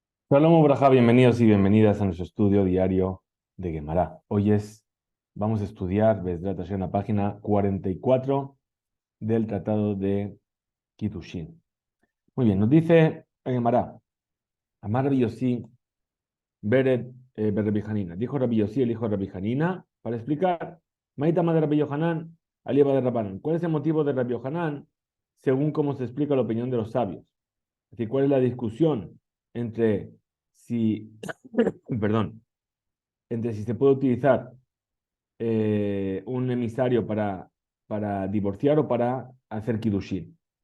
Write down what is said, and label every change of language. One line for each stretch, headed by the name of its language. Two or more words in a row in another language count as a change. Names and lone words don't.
Hebrew: שלום ברכה,
Spanish: bienvenidos y bienvenidas a nuestro estudio diario de Gemara. Vamos a estudiar,
Hebrew: בעזרת השם,
Spanish: la página 44 del Tratado de Kiddushin. Muy bien, nos dice en Gemara,
Aramaic: אמר רבי יוסי ברד רבי חנינא.
Spanish: Dijo Rabbi Yossi, el hijo de Rabbi Hanina, para explicar,
Aramaic: מאי טעמא דרבי יוחנן אליבא דרבנן.
Spanish: ¿Cuál es el motivo de Rabbi Yohanan según cómo se explica la opinión de los sabios? Es decir, ¿cuál es la discusión entre si, perdón, entre si se puede utilizar un emisario para divorciar o para hacer kiddushin?